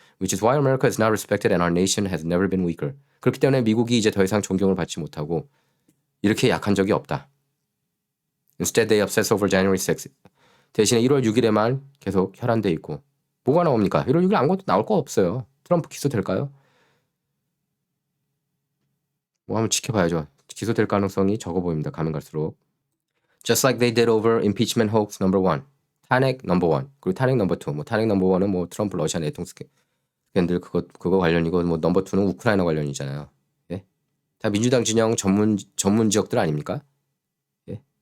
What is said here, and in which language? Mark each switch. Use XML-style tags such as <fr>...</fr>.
<en>Which is why America is not respected and our nation has never been weaker.</en> <ko>그렇기 때문에 미국이 이제 더 이상 존경을 받지 못하고 이렇게 약한 적이 없다.</ko> <en>Instead they obsess over January 6th.</en> <ko>대신에 1월 6일에만 계속 혈안돼 있고 뭐가 나옵니까? 1월 6일 아무것도 나올 거 없어요. 트럼프 기소될까요? 뭐 한번 지켜봐야죠. 기소될 가능성이 적어 보입니다. 가면 갈수록.</ko> <en>Just like they did over impeachment hoax number 1.</en> <ko>탄핵 number 1. 그리고 탄핵 number 2. 뭐 탄핵 number 1은 뭐 트럼프 러시아 내통 스캔들 그거 관련이고 뭐 number 2는 우크라이나 관련이잖아요. 예? 다 민주당 진영 전문 지역들 아닙니까? 예?</ko>